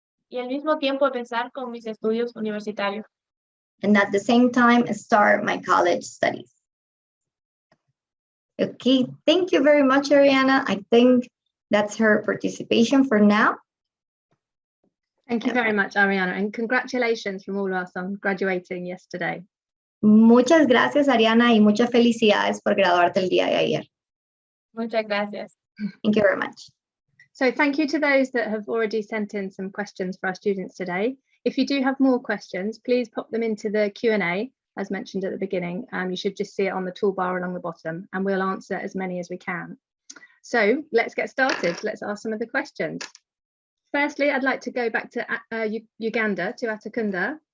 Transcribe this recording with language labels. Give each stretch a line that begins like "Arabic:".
Spanish: y al mismo tiempo empezar con mis estudios universitarios.
English: and at the same time start my college studies. Okay, thank you very much, Ariana. I think that's her participation for now. Thank you very much, Ariana, and congratulations from all of us on graduating yesterday.
Spanish: Muchas gracias, Ariana, y muchas felicidades por graduarte el día de ayer. Muchas gracias.
English: Thank you very much. So thank you to those that have already sent in some questions for our students today. If you do have more questions, please pop them into the Q&A, as mentioned at the beginning. You should just see it on the toolbar along the bottom, and we'll answer as many as we can. So let's get started. Let's ask some of the questions. Firstly, I'd like to go back to Uganda, to Atakunda.